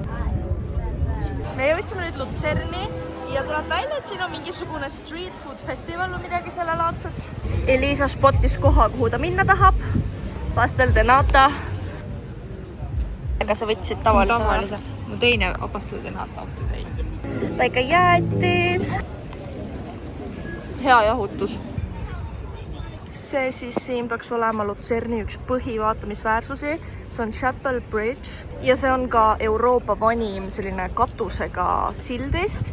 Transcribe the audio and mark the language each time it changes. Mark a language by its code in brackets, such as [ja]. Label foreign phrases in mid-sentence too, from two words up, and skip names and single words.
[et] Me jõudsime nüüd Luzerni. Ja tuleb välja, et siin on mingisugune [en] street food festival [et] või midagi selle laadset. Elisa spotis koha, kuhu ta minna tahab. Pastel de nata. Ega sa võtsid tavalise? Mu teine pastel de nata [en] of the day. [et] Väike jäätis. Hea jahutus. See siis siin peaks olema Luzerni üks põhivaatamisväärsusi. See on Chapel Bridge. Ja see on ka Euroopa vanim selline katusega sildist.